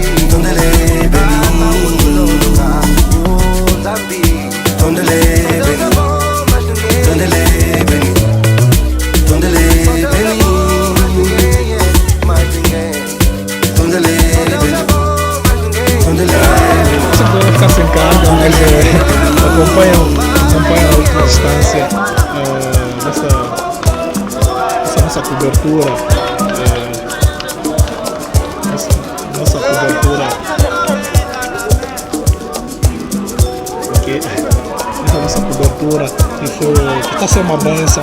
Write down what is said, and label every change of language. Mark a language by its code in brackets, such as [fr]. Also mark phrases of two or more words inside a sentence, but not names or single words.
[kg] Tondele beni. Oh Zambi. Tondele beni. Tondele beni. Tondele beni. Tondele beni. Tondele beni. [pt] Você pode ficar sem carga, mas acompanha a última distância nessa nossa cobertura. Nossa cobertura aqui, essa nossa cobertura que está sendo uma benção.